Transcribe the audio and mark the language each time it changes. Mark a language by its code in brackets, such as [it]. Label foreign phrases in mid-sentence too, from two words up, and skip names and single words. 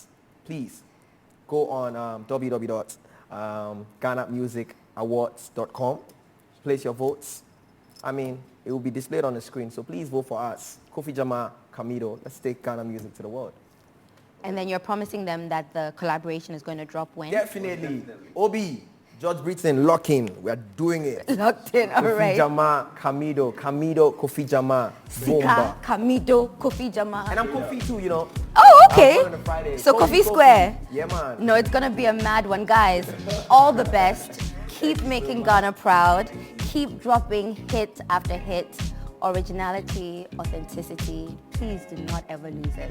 [en] Please go on www.GhanaMusicAwards.com, place your votes. I mean, it will be displayed on the screen, so please vote for us. Kofi Jamal, Kamido, let's take Ghana music to the world. And then you're promising them that the collaboration is going to drop when? Definitely. Obi, George Britain, lock in. We are doing it. Locked in, all right. Kofi Jamal, Kamido, Kofi Jamal, Sika, Kamido, Kofi Jamal. And I'm Kofi too, you know. Oh, okay. So Kofi Kofi Square. Yeah, man. No, it's going to be a mad one. Guys, all the best. Keep making Ghana proud. Keep dropping hit after hit. Originality, authenticity. Please do not ever lose it.